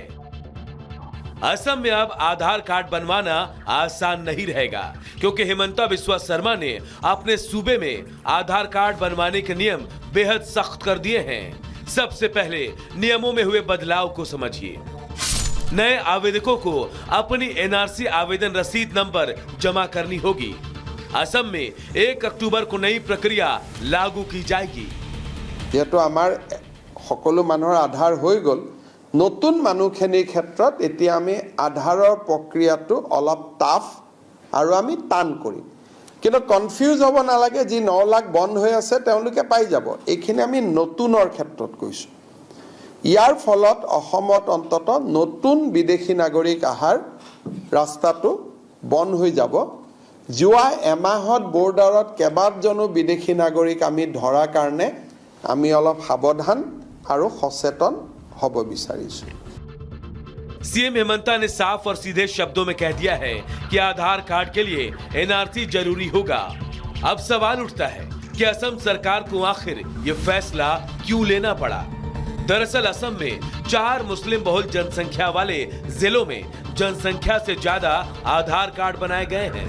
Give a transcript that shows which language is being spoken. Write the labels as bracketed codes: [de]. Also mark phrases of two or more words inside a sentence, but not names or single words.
[hi] असम में अब आधार कार्ड बनवाना आसान नहीं रहेगा, क्योंकि हेमंता बिस्वा शर्मा ने अपने सूबे में आधार कार्ड बनवाने के नियम बेहद सख्त कर दिए हैं। सबसे पहले नियमों में हुए बदलाव को समझिए। नए आवेदकों को अपनी एनआरसी आवेदन रसीद नंबर जमा करनी होगी। असम में 1 अक्टूबर को नई प्रक्रिया लागू की जाएगी। [as] যেহেতু আমাৰ সকলো মানুহৰ আধাৰ হৈ গ'ল, নতুন মানুহখিনিৰ ক্ষেত্ৰত এতিয়া আমি আধাৰৰ প্ৰক্ৰিয়াটো অলপ টাফ আৰু আমি টান কৰিম। কিন্তু কনফিউজ হ'ব নালাগে, যি 9 লাখ বন্ধ হৈ আছে তেওঁলোকে পাই যাব। এইখিনি আমি নতুনৰ ক্ষেত্ৰত কৈছোঁ। ইয়াৰ ফলত অসমত অন্তত নতুন বিদেশী নাগৰিক অহাৰ ৰাস্তাটো বন্ধ হৈ যাব। যোৱা এমাহত বৰ্ডাৰত কেইবাজনো বিদেশী নাগৰিক আমি ধৰাৰ কাৰণে আমি অলপ সাৱধান আৰু সচেতন হ'ব বিচাৰিছোঁ। [hi] सीएम हेमंता ने साफ और सीधे शब्दों में कह दिया है कि आधार कार्ड के लिए एनआरसी जरूरी होगा। अब सवाल उठता है कि असम सरकार को आखिर ये फैसला क्यों लेना पड़ा। दरअसल असम में 4 मुस्लिम बहुल जनसंख्या वाले जिलों में जनसंख्या से ज्यादा आधार कार्ड बनाए गए हैं।